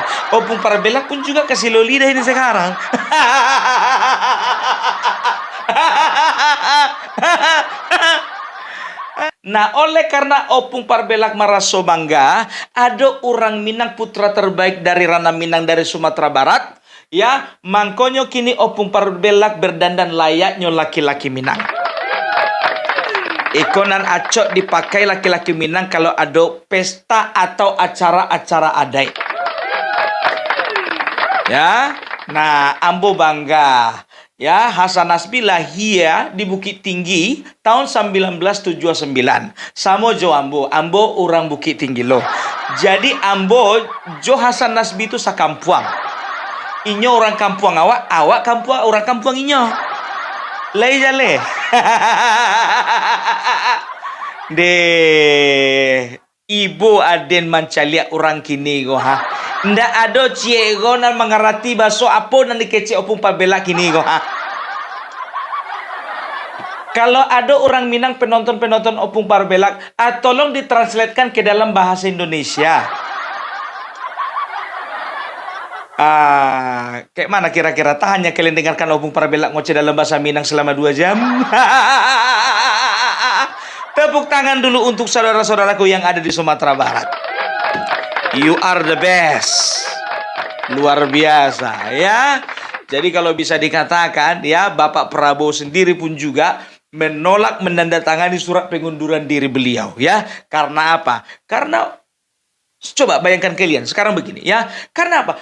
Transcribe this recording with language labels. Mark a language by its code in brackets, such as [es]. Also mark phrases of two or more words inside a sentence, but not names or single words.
[id] Opung Parbelak pun juga kesilio lidah ini sekarang. Nah, oleh karena Opung Parbelak merasa bangga, ada orang Minang putra terbaik dari ranah Minang dari Sumatera Barat, ya, [min] mangkonyo kini [id] Opung Parbelak berdandan layaknya laki-laki Minang. Ikonan acok dipakai laki-laki Minang kalau ada pesta atau acara-acara adat. Ya, nah, ambo bangga. Ya, Hasan Nasbi lahir di Bukit Tinggi tahun 1979. [min] Samo jo ambo orang Bukit Tinggi loh. Jadi ambo jo Hasan Nasbi itu sakampuang. Inyo orang kampuang awak kampuang orang kampuang inyo. Lai jale. Ibu aden mancaliak orang kini go ha. Ndak ada ciego nan mengerti bahasa apa nan dikece Opung Parbelak kini go ha. [id] Kalau ada orang Minang penonton Opung Parbelak, tolong ditranslatekan ke dalam bahasa Indonesia. Kayak mana kira-kira? Tak hanya kalian dengarkan Opung Parbelak ngoceh dalam bahasa Minang selama 2 jam. Tepuk tangan dulu untuk saudara-saudaraku yang ada di Sumatera Barat. [en] You are the best. [id] Luar biasa ya. Jadi kalau bisa dikatakan ya, Bapak Prabowo sendiri pun juga menolak menandatangani surat pengunduran diri beliau ya. Karena apa? Karena Coba bayangkan kalian sekarang begini ya. Karena apa?